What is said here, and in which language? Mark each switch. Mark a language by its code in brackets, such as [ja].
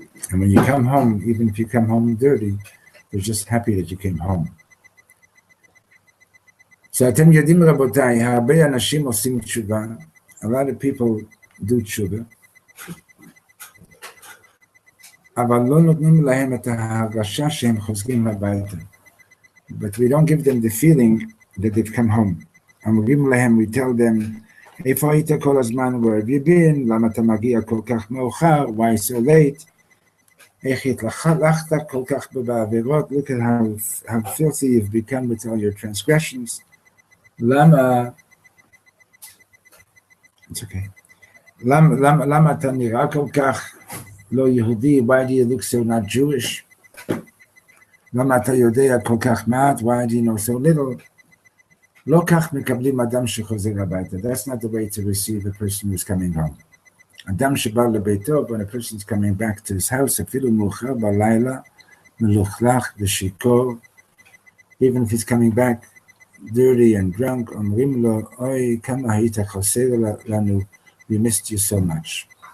[en] And when you come home, even if you come home dirty, they're just happy that you came home. [he] So אתם יודעים רבותיי, הרבה אנשים עושים תשובה, [en] a lot of people do [he] תשובה, אבל לא נותנים להם את ההרגשה שהם חוזרים הביתה. [en] But we don't give them the feeling that they've come home. [he] אומרים להם, [en] we tell them, [he] איפה היית כל הזמן, [en] where have you been, [he] למה אתה מגיע כל כך מאוחר, [en] why so late, [he] איך התלכלכת כל כך בעבירות, [en] look at how filthy you've become with all your transgressions. [he] למה, [en] it's okay, [he] למה אתה נראה כל כך לא יהודי, [en] why do you look so not Jewish? [he] למה אתה יודע כל כך מעט, [en] why do you know so little? [he] לא כך מקבלים אדם שחוזר הביתה. [en] That's not the way to receive a person who's coming home. [he] אדם שבא לביתו, [en] when a person is coming back to his house, [he] אפילו מאוחר בלילה, מלוכלך ושיכור, [en] even if he's coming back dirty and drunk, [he] אומרים לו, אוי, כמה היית חסר לנו, [en] we missed you so much.